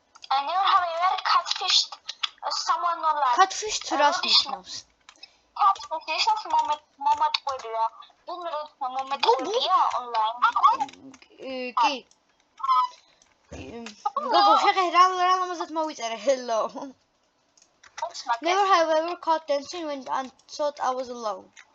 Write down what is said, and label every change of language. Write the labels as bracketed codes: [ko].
[en] I never have ever catfished someone online. [ka] Catfished რას ნიშნავს? Catfish ნიშნავს მომატყუებია. ვინმე როცა მომატყუებია online. კი. გოგო, შეხე რა ამაზად მოვიწერე, hello. [en] Never have I ever caught dancing when I thought I was alone.